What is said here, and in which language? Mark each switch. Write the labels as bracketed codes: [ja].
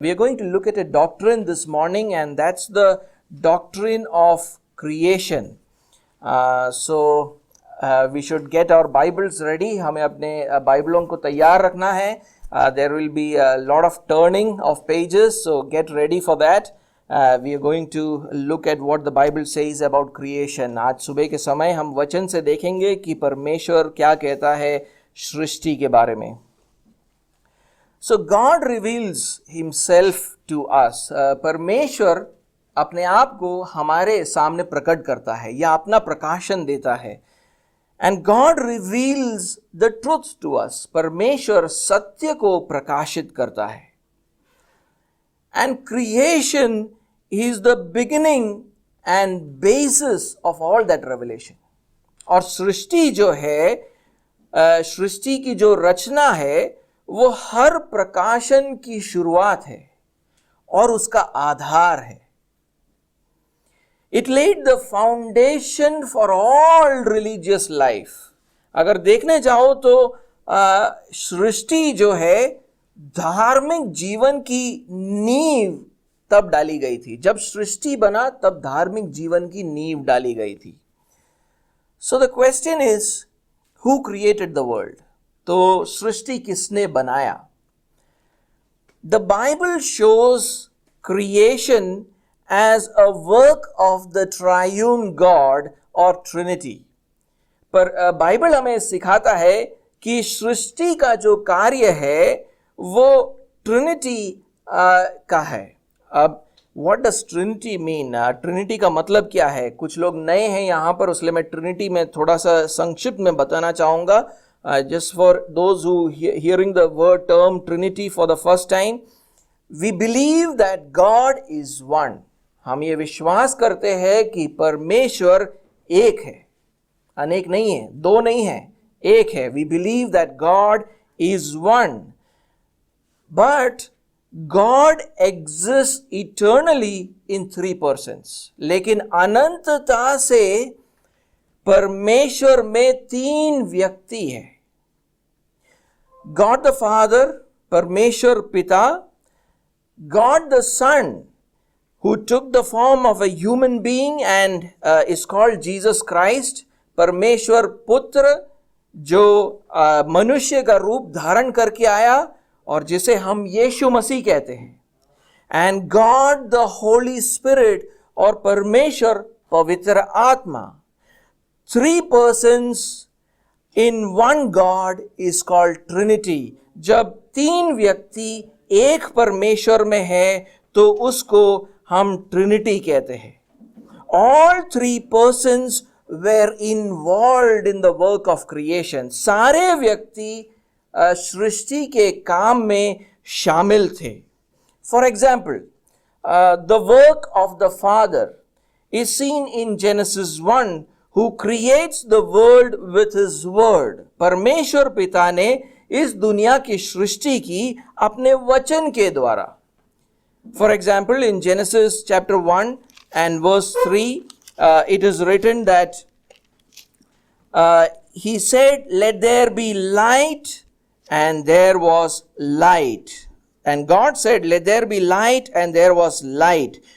[en] We are going to look at a doctrine this morning, and that's the doctrine of creation. We should get our Bibles ready. [hi] हमें अपने बाइबलों को तैयार रखना है. [en] There will be a lot of turning of pages, so get ready for that. We are going to look at what the Bible says about creation. [hi] आज सुबह के समय हम वचन से देखेंगे कि परमेश्वर क्या कहता है सृष्टि के बारे में. [en] So God reveals himself to us. [hi] परमेश्वर अपने आप को हमारे सामने प्रकट करता है या अपना प्रकाशन देता है. [en] And God reveals the truth to us. [hi] परमेश्वर सत्य को प्रकाशित करता है. [en] And creation is the beginning and basis of all that revelation. [hi] और सृष्टि जो है, सृष्टि की जो रचना है, वो हर प्रकाशन की शुरुआत है और उसका आधार है. [en] It laid the foundation for all religious life. [hi] अगर देखने जाओ तो सृष्टि जो है धार्मिक जीवन की नींव तब डाली गई थी. जब सृष्टि बना तब धार्मिक जीवन की नींव डाली गई थी. [en] So the question is, who created the world? [hi] तो सृष्टि किसने बनाया? [en] The Bible shows creation as a work of the triune God or Trinity. [hi] पर बाइबल हमें सिखाता है कि सृष्टि का जो कार्य है वो ट्रिनिटी का है. अब [en] what does Trinity mean? [hi] Trinity का मतलब क्या है? कुछ लोग नए हैं यहाँ पर, इसलिए मैं ट्रिनिटी में थोड़ा सा संक्षिप्त में बताना चाहूँगा. [en] Just for those who hearing the word term Trinity for the first time, we believe that God is one. [hi] हम ये विश्वास करते हैं कि परमेश्वर एक है, अनेक नहीं है, दो नहीं है, एक है. [en] We believe that God is one. But God exists eternally in three persons. [hi] लेकिन अनंतता से परमेश्वर में तीन व्यक्ति हैं. [en] God the Father, [hi] परमेश्वर पिता, [en] God the Son, who took the form of a human being and is called Jesus Christ, [hi] परमेश्वर पुत्र जो मनुष्य का रूप धारण करके आया और जिसे हम यीशु मसीह कहते हैं. [en] And God the Holy Spirit, [hi] और परमेश्वर पवित्र आत्मा. [en] Three persons in one God is called Trinity. [hi] जब तीन व्यक्ति एक परमेश्वर में है तो उसको हम ट्रिनिटी कहते हैं. [en] All three persons were involved in the work of creation. [hi] सारे व्यक्ति सृष्टि के काम में शामिल थे. [en] For example, the work of the Father is seen in Genesis 1, who creates the world with his word. [hi] परमेश्वर पिता ने इस दुनिया की सृष्टि की अपने वचन के द्वारा. [en] For example, in Genesis chapter 1 and verse 3, it is written that he said, "Let there be light," and there was light. And God said, "Let there be light," and there was light.